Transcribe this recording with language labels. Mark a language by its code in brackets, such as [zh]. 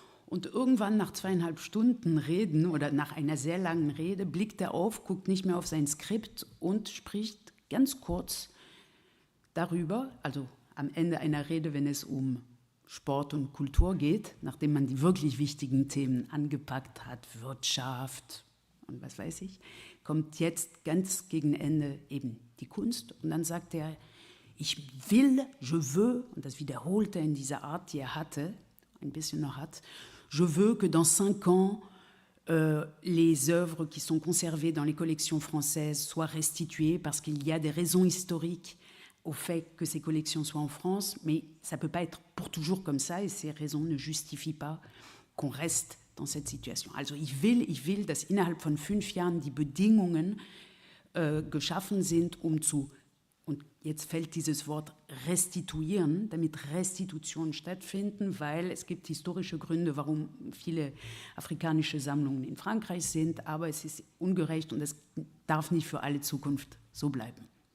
[de] Und irgendwann nach 2,5 Stunden Reden oder nach einer sehr langen Rede blickt er auf, guckt nicht mehr auf sein Skript und spricht ganz kurz darüber, also am Ende einer Rede, wenn es um Sport und Kultur geht, nachdem man die wirklich wichtigen Themen angepackt hat, Wirtschaft und was weiß ich, kommt jetzt ganz gegen Ende eben die Kunst. Und dann sagt er, ich will, [fr] je veux, [de] und das wiederholt er in dieser Art, die er hatte, ein bisschen noch hat, [fr] je veux que dans 5 ans, les œuvres qui sont conservées dans les collections françaises soient restituées parce qu'il y a des raisons historiques au fait que ces collections soient en France, mais ça ne peut pas être pour toujours comme ça et ces raisons ne justifient pas qu'on reste dans cette situation. [de] Also ich will, dass innerhalb von 5 Jahren die Bedingungen geschaffen sind, und jetzt fällt dieses Wort restituieren, damit Restitutionen stattfinden, weil es gibt historische Gründe, warum viele afrikanische Sammlungen in Frankreich sind, aber es ist ungerecht und es darf nicht für alle Zukunft so bleiben.